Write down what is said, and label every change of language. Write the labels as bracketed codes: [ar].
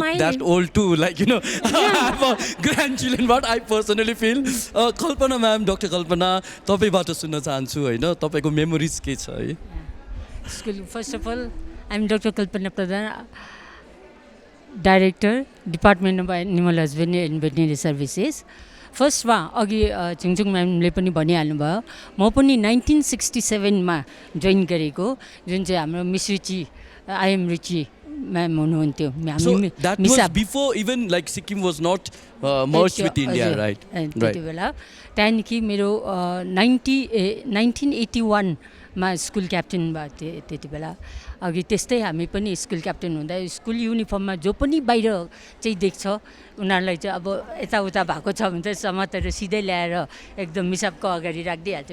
[en] look that old too, like, you know, I have a grandchildren, what I personally feel. [ne] Kalpana ma'am, doctor कल्पना, तपाईँबाट सुन्न चाहन्छु होइन, तपाईँको memories के छ है? [en] School. First of all, I'm Dr. Kalpana Pradhan, Director, Department of Animal Husbandry and Veterinary Services. [ne] फर्स्टमा अघि छिङछुङ म्यामले पनि भनिहाल्नुभयो, म पनि 1967मा जोइन गरेको, जुन चाहिँ हाम्रो miss Richie, I'm Richie ma'am हुनुहुन्थ्यो. [en] So that was before even like Sikkim was not merged with India, right? [ne] त्यति बेला त्यहाँदेखि मेरो 1981मा स्कुल क्याप्टेन भएको थिएँ त्यति बेला. अघि त्यस्तै हामी पनि स्कुल क्याप्टेन हुँदा स्कुल युनिफर्ममा जो पनि बाहिर चाहिँ देख्छ उनीहरूलाई चाहिँ अब यताउता भएको छ भने चाहिँ समातेर सिधै ल्याएर एकदम मिसाबको अगाडि राखिदिइहाल्छ.